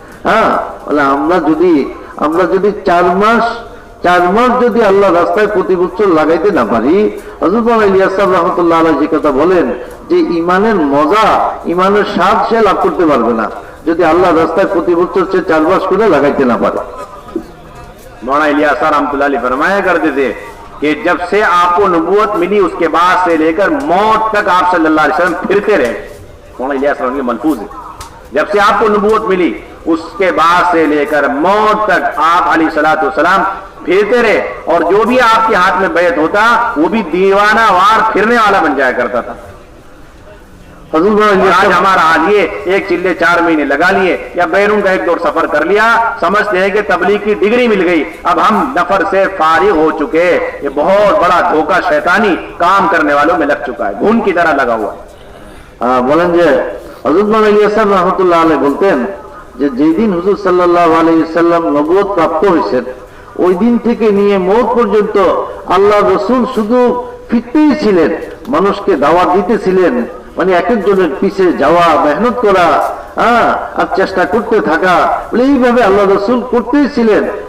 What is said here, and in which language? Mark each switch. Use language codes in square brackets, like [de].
[bn] হ্যাঁ, বলে আমরা যদি 4 মাস যদি আল্লাহ রাস্তায় প্রতি বছর লাগাইতে না পারি, হযরত মাওলানা ইলিয়াস সাহেব রাহমাতুল্লাহ আলাইহি যে কথা বলেন যে ইমানের মজা, ইমানের স্বাদ সে লাভ করতে পারবে না যদি আল্লাহ রাস্তায় প্রতি বছর সে 4 মাস করে লাগাইতে না পারে। [hi] मौलाना इलियास रहमतुल्लाह अलैह फरमाया करते थे कि जब से आपको नबूवत मिली उसके बाद से लेकर मौत तक आप सल्लल्लाहु अलैहि वसल्लम फिरते रहे। मौलाना इलियास रहमतुल्लाह अलैह मलफूज है, जब से आपको नबूवत मिली उसके बाद से लेकर मौत तक आप अलैहिस्सलातु वस्सलाम फिरते रहे, और जो भी आपके हाथ में बैत होता वो भी दीवाना वार फिरने वाला बन जाया करता था। आज हमारा हाल ये एक चिल्ले 4 महीने लगा लिए या बैरून का 1 दौर सफर कर लिया, समझते हैं कि तबलीग की डिग्री मिल गई, अब हम नफर से फारिग हो चुके। ये बहुत बड़ा धोखा शैतानी काम करने वालों में लग चुका है, घुन की तरह लगा हुआ है। [bn] বলেন যে হযরত মাওলানা ইলিয়াস সাহেব রাহমাতুল্লাহ আলাইহি বলতেন যে যেদিন হুজুর সাল্লাল্লাহু আলাইহি সাল্লাম নবুয়ত প্রাপ্ত হয়েছেন ওই দিন থেকে নিয়ে মওত পর্যন্ত আল্লাহ রাসূল শুধু ফিরতেই ছিলেন, মানুষকে দাওয়াত দিতেছিলেন। মানে এক একজনের পিছে যাওয়া, মেহনত করা, আর চেষ্টা করতে থাকা, এইভাবে আল্লাহ রাসূল করতেই ছিলেন।